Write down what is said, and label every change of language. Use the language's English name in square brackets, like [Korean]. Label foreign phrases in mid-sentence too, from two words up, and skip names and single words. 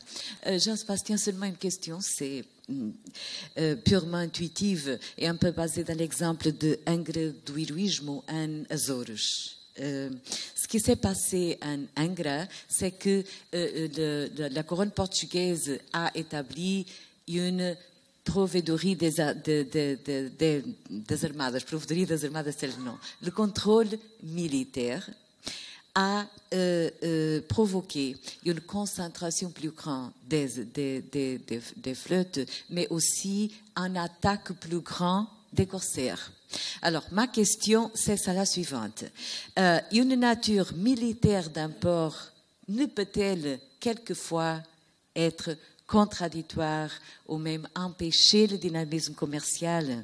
[French] Jean-Sébastien, seulement une question, c'est purement intuitive et un peu basée dans l'exemple de Angra do Heroísmo en Azores. Ce qui s'est passé en Angra, c'est que la couronne portugaise a établi une [Portuguese] provedoria das armadas, provedoria das armadas, [French] c'est le nom. Le contrôle militaire a provoqué une concentration plus grande des flottes, mais aussi une attaque plus grande des corsaires. Alors, ma question, c'est la suivante. Une nature militaire d'un port ne peut-elle quelquefois être contradictoire ou même empêcher le dynamisme commercial.